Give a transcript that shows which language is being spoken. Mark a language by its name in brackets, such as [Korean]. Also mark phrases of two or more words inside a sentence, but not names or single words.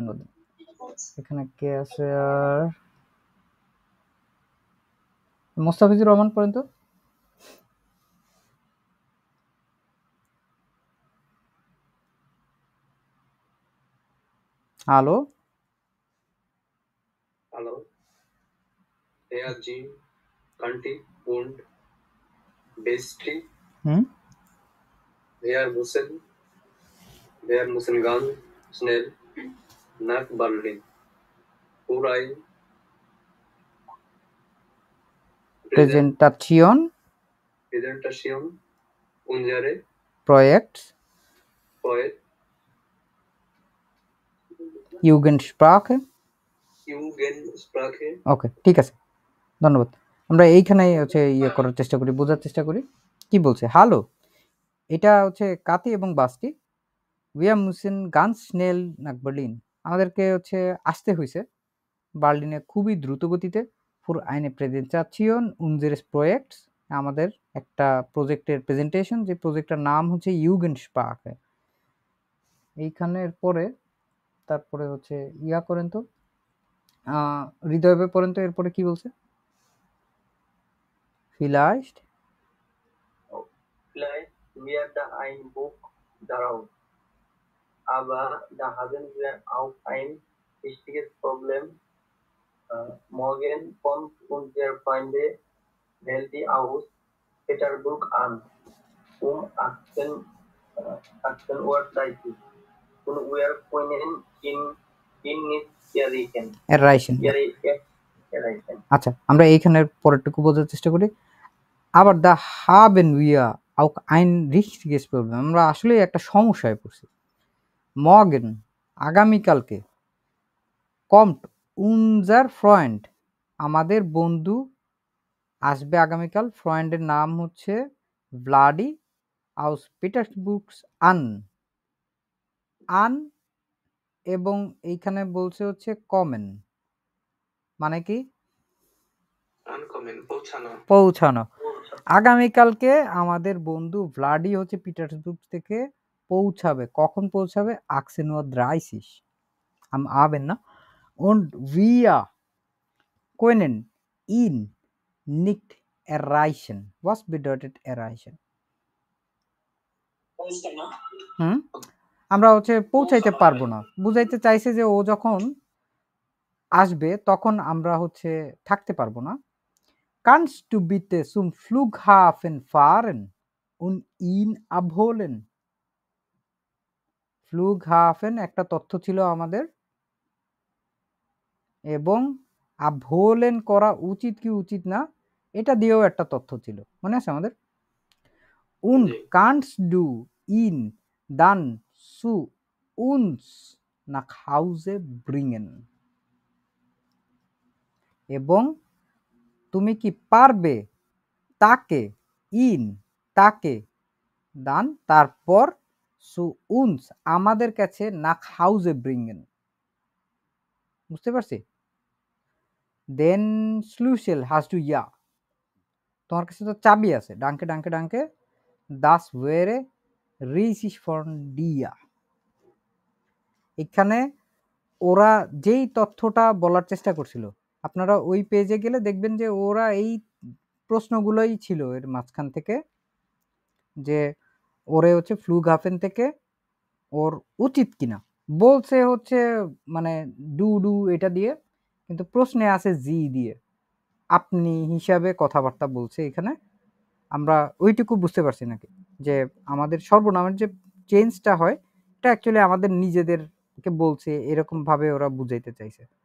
[Bangla] এখানে কে আছে আর? মোস্তাফিজুর রহমান পড়েন তো। হ্যালো [German] Hallo. Herr G. Kanti und Besti. Wir müssen ganz schnell nach Berlin. Präsentation Präsentation unsere Projekts Projekt Jugendsprache Jugendsprache [Bangla] ওকে ঠিক আছে ধন্যবাদ আমরা এইখানেই হচ্ছে ইয়ে করার চেষ্টা করি বোঝার চেষ্টা করি কি বলছে হ্যালো এটা হচ্ছে কাতি এবং বাস্তি [German] wir müssen ganz schnell nach Berlin [Bangla] আমাদেরকে হচ্ছে আসতে হয়েছে বার্লিনে খুবই দ্রুত গতিতে [German] für eine Präsentation unseres Projekts [Bangla] আমাদের একটা প্রজেক্টের প্রেজেন্টেশন যে প্রজেক্টটার নাম হচ্ছে Jugendsprache এইখানের পরে তারপরে হচ্ছে ইয়া করেন তো হৃদয়বে পড়েন তো এরপরে কি বলছে vielleicht [German] Vielleicht wird da ein Buch daraus. Aber da haben wir auch ein wichtiges Problem. Morgen kommt unser Freunde Welti aus Petersburg an. Um 18:30 Uhr. Und wir können ihn nicht erreichen. Erreichen. [Bangla] আচ্ছা আমরা এইখানের পরেরটুকু বোঝার চেষ্টা করি আবার দা [German] haben wir auch ein richtiges Problem [Bangla] আমরা আসলে একটা সমস্যায় পড়ছি morgen আগামীকালকে [German] kommt unser Freund [Bangla] আমাদের বন্ধু আসবে আগামীকাল ফ্রেন্ডের নাম হচ্ছে ভ্লাডি [German] aus Petersburg [Bangla] an এবং এইখানে বলছে হচ্ছে কমেন মানে কি পৌঁছানো আগামীকালকে আমাদের বন্ধু ভ্লাডি হচ্ছে পিটার্সবুর্গ থেকে পৌঁছাবে কখন পৌঁছাবে 18:30 [German] am Abend [Bangla] না [German] und wir können ihn nicht erreichen was bedeutet erreichen [Bangla] আমরা হচ্ছে পৌঁছাইতে পারবো না বুঝাইতে চাইছে যে ও যখন আসবে তখন আমরা হচ্ছে থাকতে পারবো না [German] kannst du bitte zum Flughafen fahren und ihn abholen [Bangla] Flughafen একটা তথ্য ছিল আমাদের এবং abholen করা উচিত কি উচিত না এটা দিয়েও একটা তথ্য ছিল মনে আছে আমাদের [German] und kannst du ihn dann zu uns nach Hause bringen [Bangla] এবং তুমি কি পারবে তাকে তাকে দান তারপর [German] zu uns [Bangla] আমাদের কাছে [German] nach Hause bringen [Bangla] বুঝতে পারছি [German] den Schlüssel hast du ja [Bangla] তোমার কাছে তো চাবি আছে [German] Danke danke danke das wäre riesig von dir [Bangla] এখানে ওরা যেই তথ্যটা বলার চেষ্টা করছিল আপনারা ওই পেজে গেলে দেখবেন যে ওরা এই প্রশ্নগুলোই ছিল এর মাঝখান থেকে যে ওরে হচ্ছে ফ্লুগহাফেন থেকে ওর উচিত কিনা বলছে হচ্ছে মানে ডু এটা দিয়ে কিন্তু প্রশ্নে আছে জি দিয়ে আপনি হিসাবে কথাবার্তা বলছে এখানে আমরা ওইটুকু বুঝতে পারছি নাকি যে আমাদের সর্বনামের যে চেঞ্জটা হয় এটা অ্যাকচুয়ালি আমাদের নিজেদেরকে বলছে এরকম ভাবে ওরা বুঝাইতে চাইছে